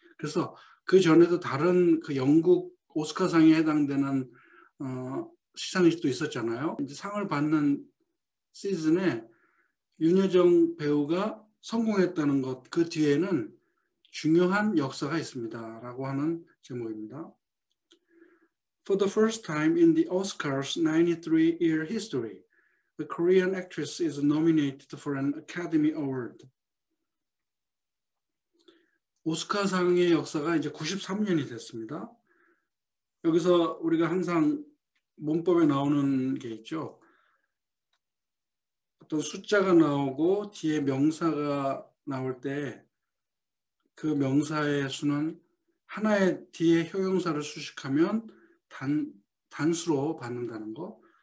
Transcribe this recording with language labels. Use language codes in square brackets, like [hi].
[ko] 그래서 그 전에도 다른 그 영국 오스카상에 해당되는 시상식도 있었잖아요. 이제 상을 받는 시즌에 윤여정 배우가 성공했다는 것, 그 뒤에는 중요한 역사가 있습니다 라고 하는 제목입니다. [en] For the first time in the Oscars' 93-year history, a Korean actress is nominated for an Academy Award. [ko] 오스카상의 역사가 이제 93년이 됐습니다. 여기서 우리가 항상 문법에 나오는 게 있죠. 어떤 숫자가 나오고 뒤에 명사가 나올 때 그 명사의 수는 하나의 뒤에 형용사를 수식하면 단수로 받는다는 거.